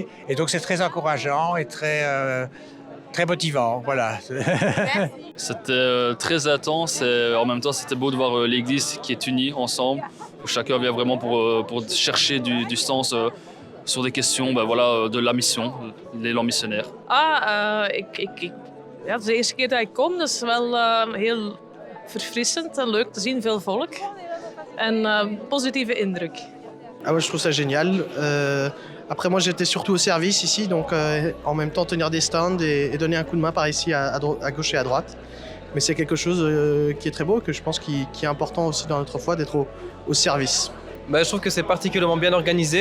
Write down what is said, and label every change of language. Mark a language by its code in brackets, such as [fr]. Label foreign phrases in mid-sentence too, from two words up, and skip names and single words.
[fr] Et donc, c'est très encourageant et très motivant, voilà. C'était très intense et en même temps c'était beau de voir l'église qui est unie ensemble, où chacun vient vraiment pour chercher du sens sur des questions de la mission, l'élan missionnaire. [nl] Het is de eerste keer dat ik kom, dus wel heel verfrissend en leuk te zien, veel volk en positieve indruk. [fr] Je trouve ça génial. Après moi j'étais surtout au service ici, donc en même temps tenir des stands et donner un coup de main par ici à gauche et à droite. Mais c'est quelque chose qui est très beau, que je pense qui est important aussi dans notre foi, d'être au service. Je trouve que c'est particulièrement bien organisé.